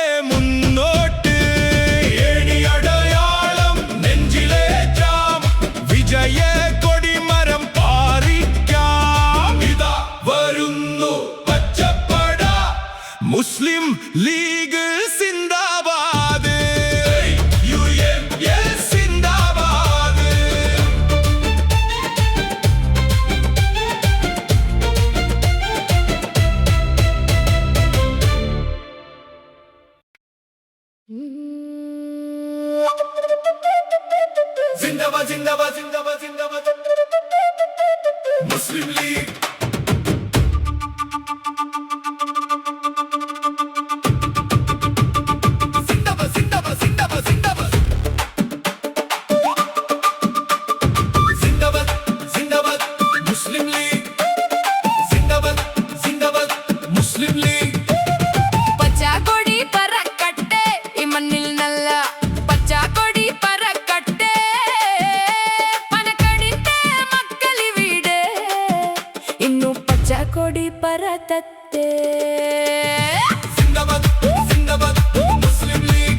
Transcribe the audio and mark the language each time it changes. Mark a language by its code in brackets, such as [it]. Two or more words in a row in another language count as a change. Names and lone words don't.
[ml] മുന്നോട്ട് ഏണിയടയാളം നെഞ്ചിലേറ്റാം വിജയ കൊടിമരം പാറിക്കാം ഇതാ വരുന്നു പച്ചപ്പട മുസ്ലിം ലീഗ് സിന്ദാബാദ് [ur] UML زندہ باد زندہ باد، زندہ باد، زندہ باد، زندہ باد. Muslim League. زندہ باد، زندہ باد، زندہ باد، زندہ باد. زندہ باد، زندہ باد, Muslim League. زندہ باد، زندہ باد, Muslim League. [ml] പച്ചക്കൊടി പറക്കട്ടെ ഈ മണ്ണിൽ നല്ല പച്ചക്കൊടി പറക്കട്ടെ പനക്കടിന്റെ മക്കളിവിടെ ഇന്നു പച്ചക്കൊടി പറത്തത്തെ [ur] زندہ باد، زندہ باد, Muslim League.